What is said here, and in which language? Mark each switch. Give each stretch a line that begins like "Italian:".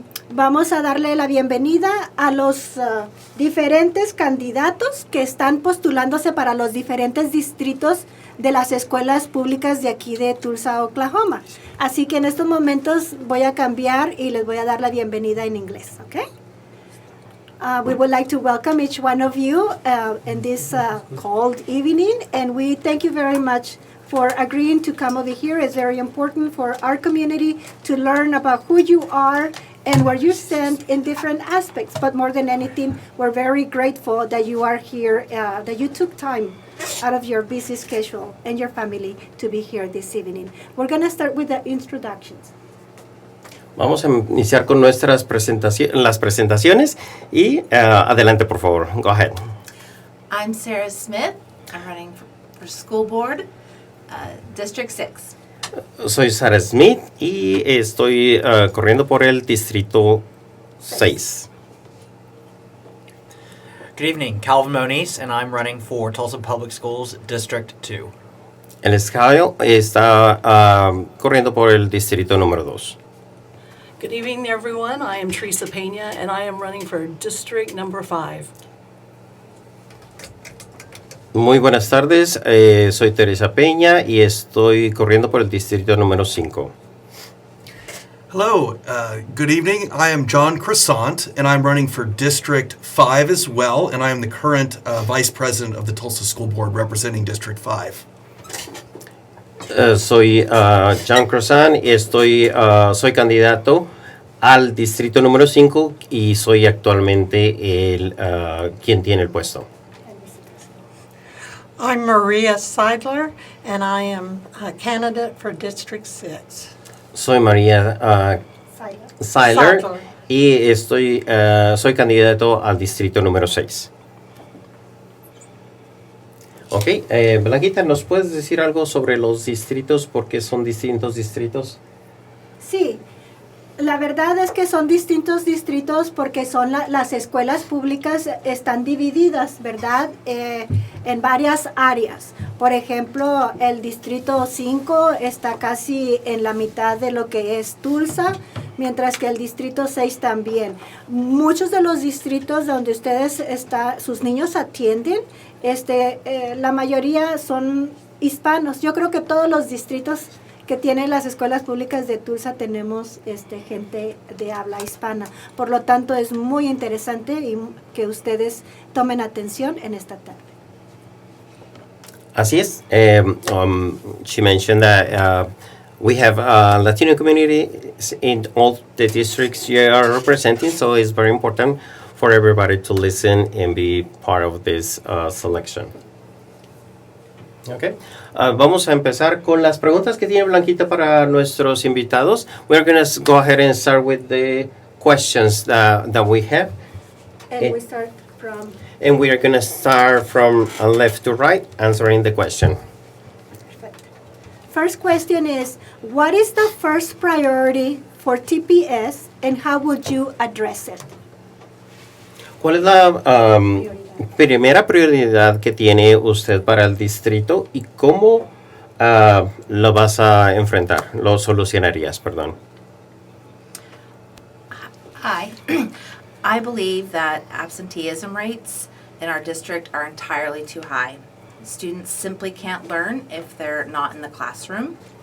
Spanish: Vamos a darle la bienvenida a los diferentes candidatos que están postulándose para los diferentes distritos de las escuelas públicas de aquí de Tulsa, Oklahoma. Así que en estos momentos voy a cambiar y les voy a dar la bienvenida en inglés, ¿ok?
English: We would like to welcome each one of you in this cold evening, and we thank you very much for agreeing to come over here. It's very important for our community to learn about who you are and where you stand in different aspects. But more than anything, we're very grateful that you are here, that you took time out of your busy schedule and your family to be here this evening. We're going to start with the introductions.
Spanish: Vamos a iniciar con nuestras presentaciones y adelante, por favor.
English: Go ahead. I'm Sarah Smith. I'm running for school board, District 6.
Spanish: Soy Sarah Smith y estoy corriendo por el Distrito 6.
English: Good evening, Calvin Moniz, and I'm running for Tulsa Public Schools, District 2.
Spanish: El Kyle está corriendo por el Distrito número 2.
English: Good evening, everyone. I am Teresa Pena, and I am running for District number 5.
Spanish: Muy buenas tardes, soy Teresa Peña y estoy corriendo por el Distrito número 5.
English: Hello, good evening. I am John Crescent, and I'm running for District 5 as well, and I am the current Vice President of the Tulsa School Board representing District 5.
Spanish: Soy John Crescent y soy candidato al Distrito número 5 y soy actualmente quien tiene el puesto.
English: I'm Maria Seidler, and I am a candidate for District 6.
Spanish: Soy María Seidler y soy candidato al distrito número 6. Ok, Blanquita, ¿nos puedes decir algo sobre los distritos? ¿Por qué son distintos distritos? Sí, la verdad es que son distintos distritos porque son las escuelas públicas están divididas, ¿verdad? En varias áreas. Por ejemplo, el Distrito 5 está casi en la mitad de lo que es Tulsa, mientras que el Distrito 6 también. Muchos de los distritos donde ustedes sus niños atienden, la mayoría son hispanos. Yo creo que todos los distritos que tienen las escuelas públicas de Tulsa tenemos gente de habla hispana. Por lo tanto, es muy interesante y que ustedes tomen atención en esta tarde. Así es.
English: She mentioned that we have a Latino community in all the districts you are representing, so it's very important for everybody to listen and be part of this selection. Okay.
Spanish: Vamos a empezar con las preguntas que tiene Blanquita para nuestros invitados.
English: We're going to go ahead and start with the questions that we have. And we start from... And we are going to start from left to right, answering the question. Perfect. First question is, what is the first priority for TPS and how would you address it?
Spanish: ¿Cuál es la primera prioridad que tiene usted para el distrito y cómo lo vas a enfrentar, lo solucionarías, perdón?
English: Hi. I believe that absenteeism rates in our district are entirely too high. Students simply can't learn if they're not in the classroom.